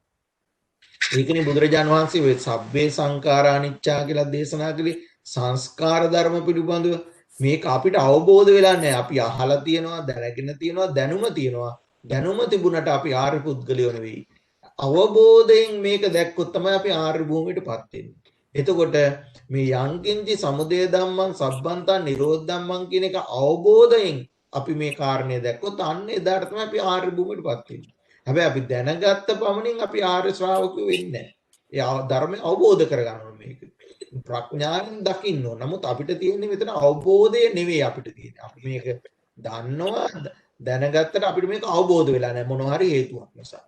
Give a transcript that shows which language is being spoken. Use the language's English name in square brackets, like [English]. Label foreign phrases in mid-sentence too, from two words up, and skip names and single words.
[Sinhala] ඒකනේ බුදුරජාන් වහන්සේ ඔය [Pali] සබ්බේ සංඛාරා අනිච්චා [Sinhala] කියලා දේශනා කළේ සංස්කාර ධර්ම පිළිබඳව. මේක අපිට අවබෝධ වෙලා නැහැ. අපි අහලා තියෙනවා, දැනගෙන තියෙනවා, දැනුම තියෙනවා. දැනුම තිබුණට අපි ආර්ය පුද්ගලයෝ නෙවෙයි. අවබෝධයෙන් මේක දැක්කොත් තමයි අපි ආර්ය භූමියටපත් වෙන්නේ. එතකොට මේ [Pali] යංකින්චි සමුදය ධම්මං සබ්බන්තං නිරෝධ ධම්මං [Sinhala] කියන එක අවබෝධයෙන් අපි මේ කාරණේ දැක්කොත් අන්න එදාට තමයි අපි ආර්ය භූමියටපත් වෙන්නේ. හැබැයි අපි දැනගත්ත පමණින් අපි ආර්ය ශ්‍රාවකයෝ වෙන්නේ නැහැ. ඒ ධර්මය අවබෝධ කරගන්න ඕනේ මේක. ප්‍රඥාවෙන් දකින්න ඕන. නමුත් අපිට තියෙන්නේ මෙතන අවබෝධය නෙවෙයි අපිට තියෙන්නේ. අපි මේක දන්නවා දැනගත්තට අපිට මේක අවබෝධ වෙලා නැහැ මොන හරි හේතුවක් නිසා.